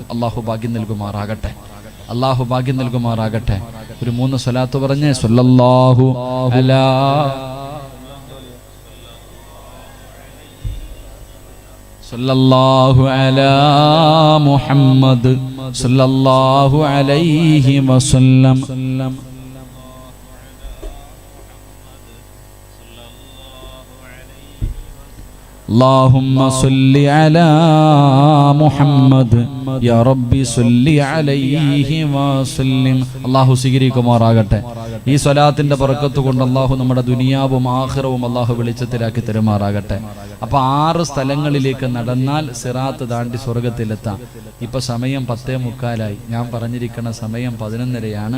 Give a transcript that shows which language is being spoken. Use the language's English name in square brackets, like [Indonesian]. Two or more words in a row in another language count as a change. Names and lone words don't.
[Malayalam] അള്ളാഹു ഭാഗ്യം നൽകുമാറാകട്ടെ. ഒരു 3 സ്വലാത്ത് പറഞ്ഞേ. [Arabic] صلى الله على محمد صلى الله عليه وسلم. اللهم صل على محمد يا ربي صل عليه وسلم. [Malayalam] അല്ലാഹു സ്വീകരിക്കുമാറാകട്ടെ. ഈ സ്വലാത്തിന്റെ ബർക്കത്ത് കൊണ്ട് അല്ലാഹു നമ്മുടെ ദുനിയാവും ആഖിറവും അല്ലാഹു വെളിച്ചത്തിലാക്കി തരുമാറാകട്ടെ. അപ്പൊ 6 സ്ഥലങ്ങളിലേക്ക് നടന്നാൽ സിറാത്ത് താണ്ടി സ്വർഗത്തിലെത്താം. ഇപ്പൊ സമയം 10:45. ഞാൻ പറഞ്ഞിരിക്കുന്ന സമയം 11:30.